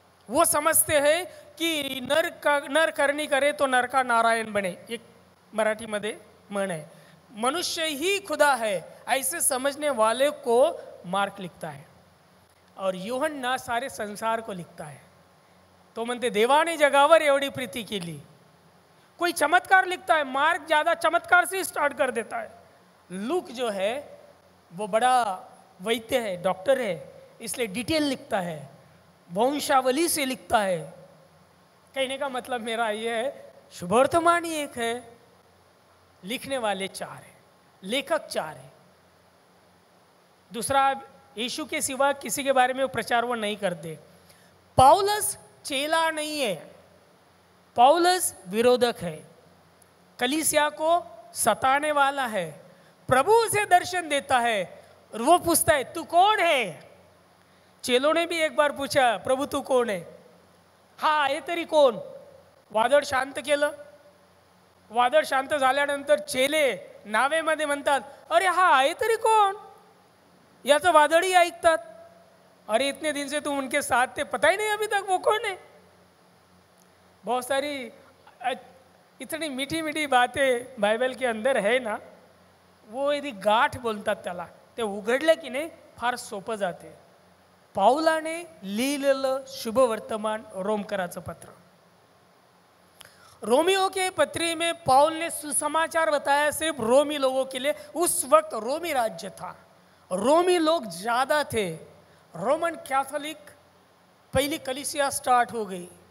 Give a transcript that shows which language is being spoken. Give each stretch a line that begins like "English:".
Hindi: वो समझते हैं कि नर करणी करे तो नर का नारायण बने, एक मराठी मध्ये म्हण है, मनुष्य ही खुदा है, ऐसे समझने वाले को मार्क लिखता है। और यूहन्ना सारे संसार को लिखता है।
Marathi: तो म्हणते देवाने जगावर एवढी प्रीति केली।
Hindi: कोई चमत्कार लिखता है, मार्क ज़्यादा चमत्कार से स्टार्ट कर देता है। लूक जो है वो बड़ा वैद्य है, डॉक्टर है, इसलिए डिटेल लिखता है, वंशावली से लिखता है। कहने का मतलब मेरा ये है, शुभवर्तमान ही 1 है, लिखने वाले 4 हैं, लेखक 4 हैं। दूसरा, यीशु के सिवा किसी के बारे में वो प्रचार वो नहीं करते। पौलुस चेला नहीं है, पौलुस विरोधक है, कलीसिया को सताने वाला है। प्रभु उसे दर्शन देता है, और वो पूछता है तू कौन है? चेलों ने भी एक बार पूछा प्रभु तू
Marathi: कोण आहे? हा आहे तरी कोण? वादळ शांत केलं. वादळ शांत झाल्यानंतर चेले नावेमध्ये म्हणतात अरे हा आहे तरी कोण? याचं वादळही ऐकतात.
Hindi: अरे इतने दिन से तुम उनके साथ थे, पता ही नहीं अभी तक वो कौन है. बहुत सारी इतनी मीठी मीठी बातें बाइबल के अंदर है ना, वो यदि
Marathi: गाठ बोलतात त्याला, ते उघडले की नाही फार सोपं जाते. पाऊलाने लिहिलेलं शुभवर्तमान रोमकराचं पत्र.
Hindi: रोमियो के पत्री में पाउल ने सुसमाचार बताया सिर्फ रोमी लोगों के लिए. उस वक्त रोमी राज्य था, रोमी लोग ज़्यादा थे. रोमन कैथोलिक पहली कलीसिया स्टार्ट हो गई.